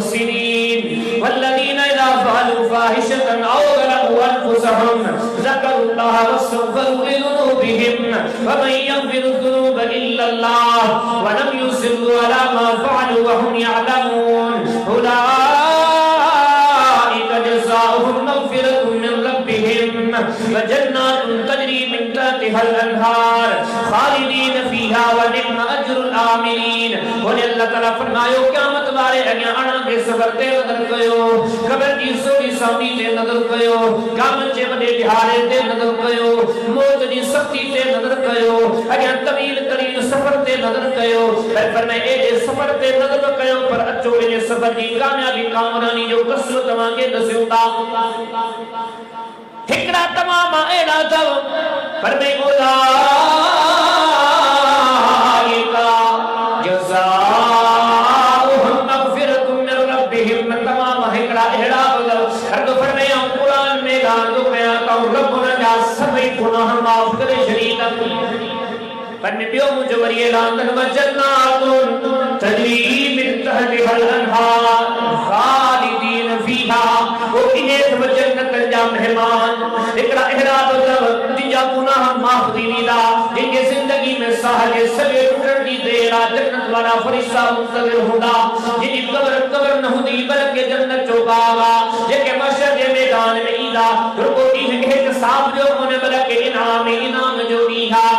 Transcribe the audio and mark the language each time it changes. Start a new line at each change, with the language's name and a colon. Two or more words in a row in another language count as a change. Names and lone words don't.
Arabic: المحسنين والذين إذا فعلوا فاحشة أو ظلموا أنفسهم ذكروا إلا الله واستغفروا لذنوبهم ومن يغفر ذنوبا إلا الله ولم يصروا على ما فعلوا وهم يعلمون أولئك جزاؤهم مغفرة من ربهم وجنات تجري من تحتها الأنهار خالدين فيها ونعم أجر العاملين.
Sindhi: और अल्लाह ताला फरमायो क़यामत वारे अॻियां अणांगे सफ़र ते नज़र कयो, क़ब्र जी सोनी सावनी ते नज़र कयो, क़यामत जे वॾे ॾिहाड़े ते नज़र कयो, मौत जी सख़्ती ते नज़र कयो, अॻियां तवील तरीन सफ़र ते नज़र कयो। पर मैं एॾे सफ़र ते नज़र कयो पर अचो इन सफ़र जी कामयाबी कामरानी जो कसर तव्हांखे दस्यूं था। हिकिड़ा तमाम अहिड़ा अथव पर मैं
Arabic: أولئك جزاؤهم مغفرة من ربهم
Sindhi: तमाम हिकिड़ा अहिड़ा अथव हर दफ़े में क़ुरान में ॻाल्हि कयां त रब उन जा सभई गुनाह माफ़ करे छॾींदा। पर ॿियो मुंहिंजो वरी ऐलान
Arabic: وجنات تجري من تحتها الأنهار خالدين فيها
Sindhi: वो इने जन्नत जा मेहमान हिकिड़ा अहिड़ा अथव जिनजा गुनाह माफ़ थी वेंदा, जिनके ज़िंदगी में साह जे सॼे टुटण जी देर आहे जन्नत वारा फ़रिश्ता मुंतज़िर हूंदा, जिनजी क़ब्र न हूंदी बल्कि जन्नत जो बाग़ आहे, जेके मशर जे मैदान में ईंदा रुॻो ॾींहुं हिसाब जो कोन्हे बल्कि इनाम जो ॾींहुं आहे।